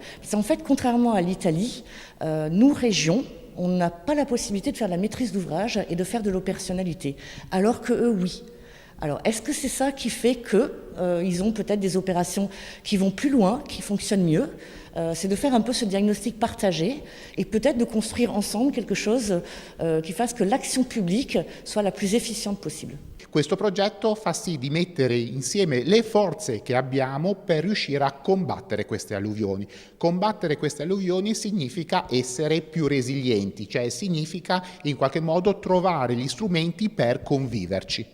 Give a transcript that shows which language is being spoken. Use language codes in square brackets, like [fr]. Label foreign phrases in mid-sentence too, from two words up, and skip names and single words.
[fr] Parce qu'en fait, contrairement à l'Italie, nous, régions, on n'a pas la possibilité de faire de la maîtrise d'ouvrage et de faire de l'opérationnalité, alors que eux, oui. Alors, est-ce que c'est ça qui fait qu'ils ont peut-être des opérations qui vont plus loin, qui fonctionnent mieux? C'est de faire un peu ce diagnostic partagé et peut-être de construire ensemble quelque chose qui fasse que l'action publique soit la plus efficiente possible. [it] Questo progetto fa sì di mettere insieme le forze che abbiamo per riuscire a combattere queste alluvioni. Combattere queste alluvioni significa essere più resilienti, cioè significa in qualche modo trovare gli strumenti per conviverci.